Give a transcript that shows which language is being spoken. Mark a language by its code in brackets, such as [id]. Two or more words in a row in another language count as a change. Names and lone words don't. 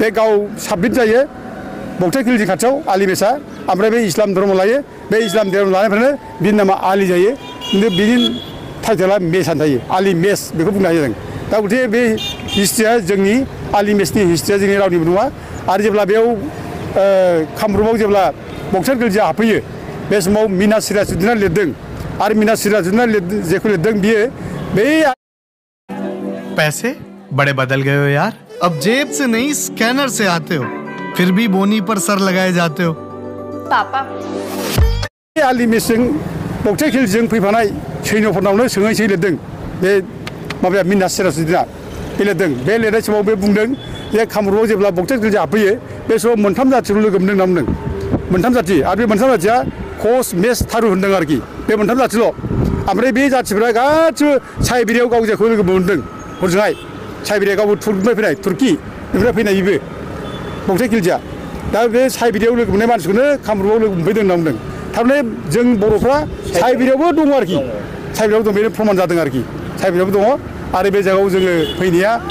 [brx] गाव साबमिट जायो बक्सार खिलजि खाथियाव आलिमेसआ ओमफ्राय बे इस्लाम धर्म लायो बे इस्लाम धर्म लानायनिफ्रायनो बिनि नामा आलि जायो खिन्थु बिनि टाइटेला मेसआनो थायो आलि मेस बेखौ बुंनो हायो जों दा गतिके बे हिस्ट्रिया जोंनि आलि मेसनि हिस्ट्रिया जोंनि रावनिबो नङा आरो जेब्ला बेयाव कामरुपआव जेब्ला बक्सार खिलजिया हाबफैयो बे समाव मीना सिराजुद्दीनआ लिरदों आरो मीना सिराजुद्दीनआ जेखौ लिरदों बियो बे [hi] पैसे बड़े बदल गए हो यार। अब जेब से नहीं स्कैनर से आते हो, फिर भी बोनी पर सर लगाए जाते हो। Papa. [brx] आलि मेसें बक्थाय खेलजों फैफानाय सैन्यफोरनावनो सोङै सोङै लिरदों बे माबाया मिनास सेरासुद्दिना बे लिरदों बे लिरनाय समाव बे बुंदों जे कामरुपाव जेब्ला बक्थाय खेलजों हाबफैयो बे समाव मोनथाम जाथिखौ लोगो मोनदों होनना बुंदों मोनथाम जाथि आरो बे मोनथाम जाथिया कच मेस थारु होनदों आरोखि बे मोनथाम जाथिल' ओमफ्राय बे जाथिफोरा गासिबो साइबेरियाव गावजाखौ लोगो मोनदों हरजोंहाय साइबेरिया गावबो तुर्कनिफ्राय फैनाय तुर्की बेनिफ्राय फैनाय बेबो बक्थाय खेलजिया दा बे साइबेरियाव लोगो मोननाय मानसिखौनो कामरुपाव लोगो मोनफैदों होनना बुंदों थारमाने जों बर'फ्रा साइबेरियावबो दङ आरोखि साइबेरियाव दं बेनो प्रमान जादों आरोखि साइबेरियावबो दङ आरो बे जायगायाव जोङो फैनाया